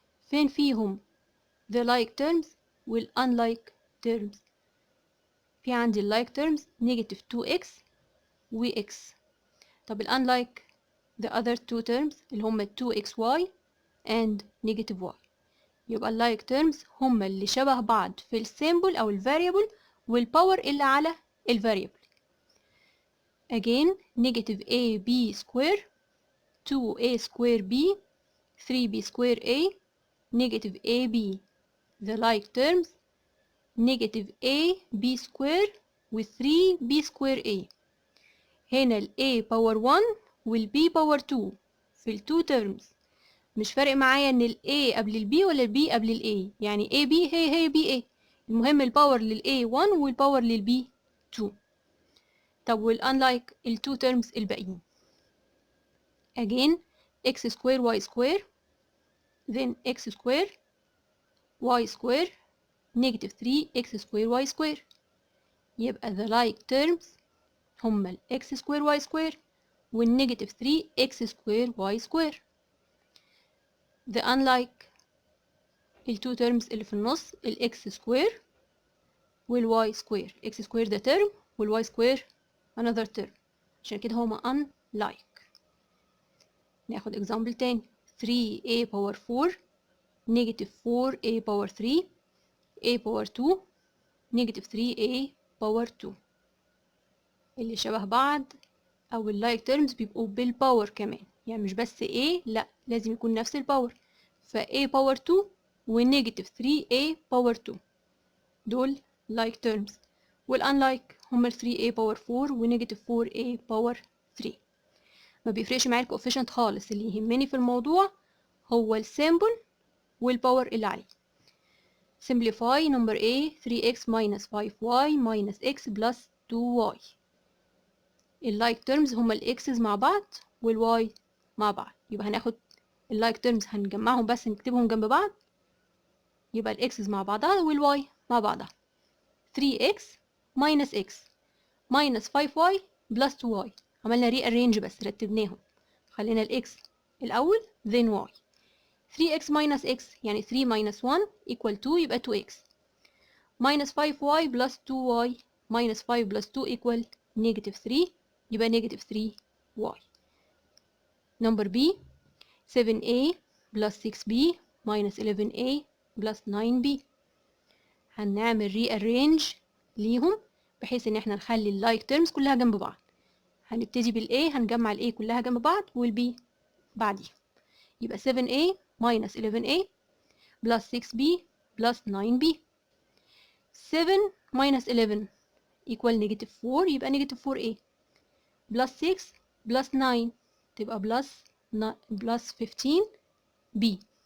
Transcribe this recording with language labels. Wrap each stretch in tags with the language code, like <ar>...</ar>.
<ar>فين فيهم</ar> <en>the like terms وال unlike terms؟</en> <ar>في عندي ال</ar> <en>like terms negative 2x و x.</en> <ar>طب ال</ar> <en>unlike the other two terms</en> <ar>اللي هما</ar> <en>2xy and negative y.</en> <ar>يبقى ال</ar> <en>like terms</en> <ar>هما اللي شبه بعض في السيمبل أو ال variable والباور اللي على ال variable.</ar> <en>Again negative ab square 2a square b 3b square a negative ab. The like terms negative ab square و 3b square a.</en> <ar>هنا ال</ar> <en>a power 1 وال b power 2</en> <ar>في ال</ar> <en>two terms.</en> <ar>مش فارق معايا ان ال a قبل ال b ولا ال b قبل ال a، يعني a b هي b a. المهم الباور لل a 1 والباور لل b 2. طب وال unlike ال</ar> <en>two terms</en> <ar>الباقيين.</ar> <en>Again x square y square then x square y square negative 3x square y square. يبقى the like terms</en> <ar>هما ال</ar> <en>x square y square وال negative 3x square y square. The unlike ال two terms</en> <ar>اللي في النص ال</ar> <en>x square وال y square. x square ده term وال y square another term،</en> <ar>عشان كده هما</ar> <en>unlike.</en> <ar>ناخد</ar> <en>example</en> <ar>تاني</ar> <en>3a power 4 negative 4a power 3 a power 2 negative 3a power 2.</en> <ar>اللي شبه بعض أو ال</ar> <en>like terms</en> <ar>بيبقوا بالباور كمان، يعني مش بس a، لأ لازم يكون نفس الباور.</ar> <en>ف a power 2 و negative 3a power 2</en> <ar>دول</ar> <en>like terms. وال unlike هما 3a power 4 و negative 4a power 3.</en> <ar>ما بيفرقش معايا الكوفيشنت خالص، اللي يهمني في الموضوع هو السيمبل والباور اللي عليه.</ar> <en>Simplify number A 3x minus 5y minus x plus 2y.</en> <ar>ال</ar> <en>like terms</en> <ar>هما ال x's مع بعض وال y مع بعض، يبقى هناخد ال like terms هنجمعهم بس نكتبهم جنب بعض، يبقى ال x's مع بعضها وال y مع بعضها.</ar> <en>3x minus x minus 5y plus 2y.</en> <ar>عملنا rearrange بس رتبناهم، خلينا ال x الأول</ar> <en>then y. 3x minus x</en> <ar>يعني</ar> <en>3 minus 1 equal 2</en> <ar>يبقى</ar> <en>2x minus 5y plus 2y minus 5 plus 2 equal negative 3 يبقى negative 3y. Number B 7a plus 6b minus 11a plus 9b.</en> <ar>هنعمل rearrange ليهم بحيث ان احنا نخلي ال</ar> <en>like terms</en> <ar>كلها جنب بعض. هنبتدي بال A هنجمع ال A كلها جنب بعض وال B بعديها، يبقى</ar> <en>7a minus 11a plus 6b plus 9b. 7 minus 11 equal negative 4</en> <ar>يبقى</ar> <en>negative 4a plus 6 plus 9</en> <ar>تبقى</ar> <en>plus 15b.</en>